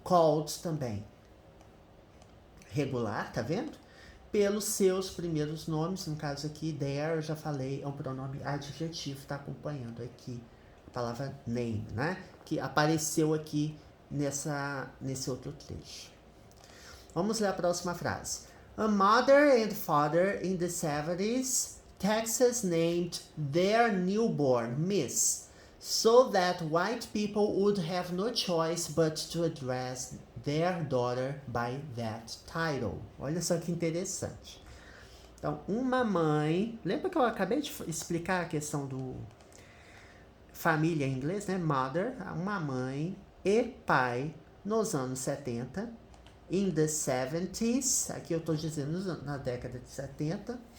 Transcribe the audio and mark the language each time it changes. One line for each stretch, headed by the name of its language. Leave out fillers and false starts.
Portuguese: Called também. Regular, tá vendo? Pelos seus primeiros nomes, no caso aqui, there, eu já falei, é um pronome adjetivo, tá acompanhando aqui a palavra name, né? Que apareceu aqui nesse outro trecho. Vamos ler a próxima frase.
English: A mother and father in the 70s, Texas named their newborn Miss, so that white people would have no choice but to address their daughter by that title.
Portuguese: Olha só que interessante. Então, uma mãe... Lembra que eu acabei de explicar a questão do família em inglês, né? Mother, uma mãe e pai nos anos 70.
English: In the 70s,
Portuguese: aqui eu estou dizendo na década de 70.